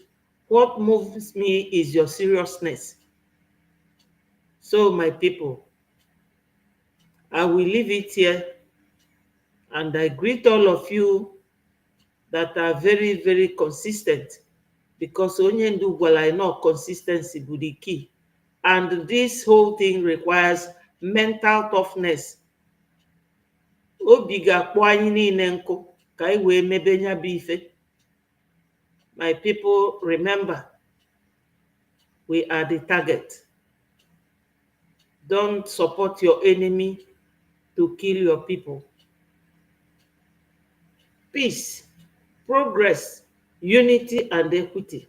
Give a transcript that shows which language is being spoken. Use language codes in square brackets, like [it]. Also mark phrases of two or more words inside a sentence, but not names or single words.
[en] What moves me is your seriousness. So, my people, I will leave it here, and I greet all of you that are very, very consistent, because [ig] onye ndu gwara [en] no consistency bụ the key. And this whole thing requires mental toughness. [ig] Obi ga-akpọ anyị niile nkụ ka anyị wee mebe nya bụ ife. [en] My people, remember, we are the target. Don't support your enemy to kill your people. Peace, progress, unity, and equity.